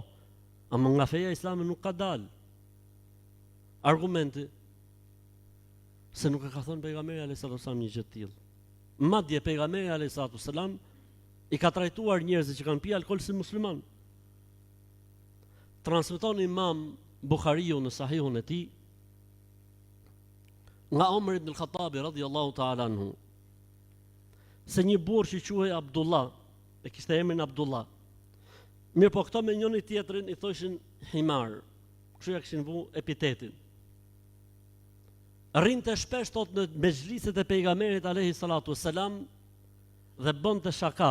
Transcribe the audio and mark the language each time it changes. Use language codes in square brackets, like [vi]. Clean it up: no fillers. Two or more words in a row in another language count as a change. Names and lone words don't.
[sq] Ama nga feja Islami nuk ka dalë. Argumenti se nuk e ka thënë pejgamberi [ar] عليه السلام [sq] një gjë të tillë. Madje pejgamberi [ar] عليه السلام [sq] i ka trajtuar njerëzit që kanë pi alkool si musliman. Transmeton Imam Buhariu në Sahihun e tij nga Omer ibn al-Khattabi [ar] رضي الله تعالى عنه [sq] se një burr që quhej Abdullah, e kishte emrin Abdullah. Mirë, po këto me njëri tjetrin i thoshin Himar. Kështu ja kishin vu epitetin. Rrinte shpesh tot në mezhliset e pejgamberit [ar] عليه الصلاة والسلام [sq] dhe bënte shaka.